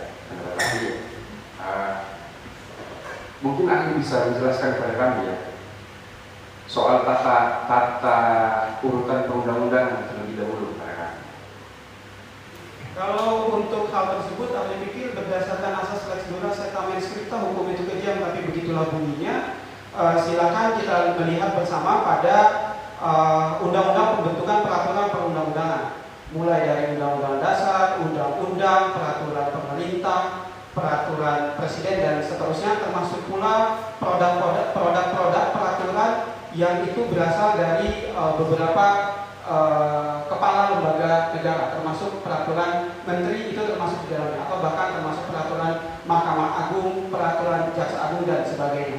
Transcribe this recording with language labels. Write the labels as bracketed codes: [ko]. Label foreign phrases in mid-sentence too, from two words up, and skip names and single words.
[id] Tetapi mungkin ahli bisa menjelaskan kepada kami ya soal tata urutan perundang-undangan terlebih dahulu kepada kami. Kalau untuk hal tersebut, ahli pikir berdasarkan asas [la] lex dura setamen scripta, [id] hukum itu kejam tapi begitulah bunyinya. Silakan kita melihat bersama pada undang-undang pembentukan peraturan perundang-undangan, mulai dari undang-undang dasar, undang-undang, peraturan pemerintah, peraturan presiden dan seterusnya, termasuk pula produk-produk peraturan yang itu berasal dari beberapa kepala lembaga negara, termasuk peraturan menteri itu termasuk di dalamnya, atau bahkan termasuk peraturan Mahkamah Agung, peraturan Jaksa Agung dan sebagainya.